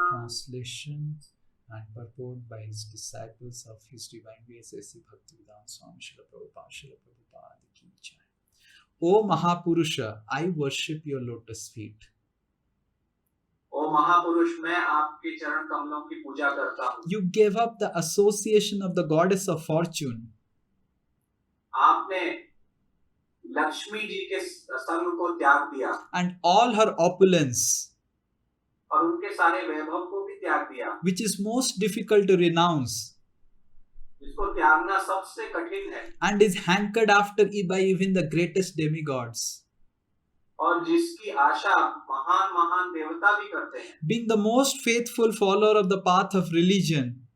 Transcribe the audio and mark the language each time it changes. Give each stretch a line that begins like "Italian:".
English: Translation and purport by his disciples of his divine grace A.C. Bhaktivedanta Swami Srila Prabhupada ki jai. O Mahapurusha, I worship your lotus feet.
Hindi: ओ महापुरुष मैं आपके चरण कमलों की पूजा करता हूँ.
English: You gave up the association of the goddess of fortune
Hindi: आपने लक्ष्मी जी के संग को त्याग दिया
English: and all her opulence,
Hindi: और उनके सारे वैभव को भी त्याग दिया,
English: which is most difficult to renounce
Hindi: जिसको त्यागना सबसे कठिन है
English: and is hankered after by even the greatest demigods.
Hindi: और जिसकी आशा महान देवता भी करते हैं.
English: Being the most faithful follower of the path of religion,